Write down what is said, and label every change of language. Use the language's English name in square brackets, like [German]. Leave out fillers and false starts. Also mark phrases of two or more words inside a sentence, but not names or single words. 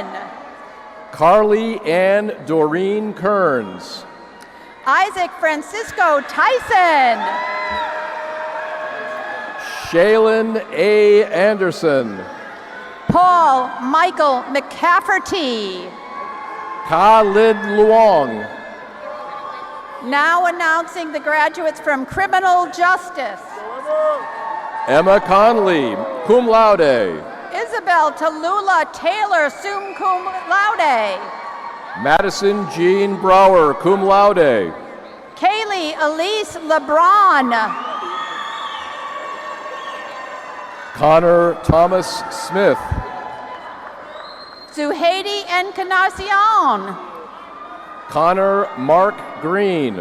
[English] Carly Ann Doreen Kearns. Isaac Francisco Tyson. Shaylin A. Anderson. Paul Michael McCafferty. Khalid Luong. Now announcing the graduates from Criminal Justice. Emma Conley, [Latin] cum laude. [English] Isabel Tallulah Taylor, [Latin] sum cum laude. [English] Madison Jean Brower, [Latin] cum laude. [English] Kaylee Elise LeBron. Connor Thomas Smith. Zuhaidi Encarnacion. Connor Mark Green.